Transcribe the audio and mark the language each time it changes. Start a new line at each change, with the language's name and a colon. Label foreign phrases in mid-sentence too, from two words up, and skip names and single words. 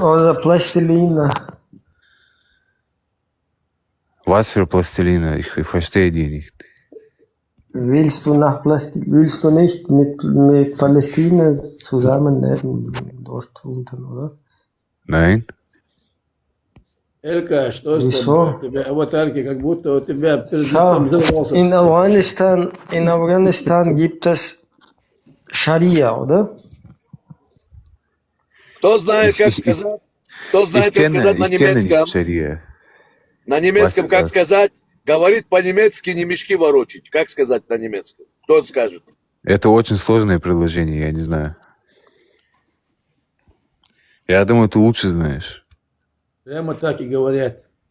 German: oder Plastilina. Was für Plastilina? Ich verstehe die nicht. Willst du nicht mit Palästina zusammenleben dort unten, oder? Nein?
Russian: Элька, что с
German: Wieso?
Russian: тобой? У тебя аватарки, как будто у тебя перед
German: Schau,
Russian: лицом взорвался.
German: in Afghanistan gibt es Scharia, oder?
Russian: Кто знает, как сказать? Кто знает, как сказать на
German: Ich kenne
Russian: немецком?
German: nicht Scharia.
Russian: На немецком
German: Was-
Russian: как
German: was?
Russian: сказать? Говорит по-немецки не мешки ворочить. Как сказать на немецком? Кто скажет? Это очень сложное предложение, я не знаю. Я думаю, ты лучше знаешь. Прямо так и говорят.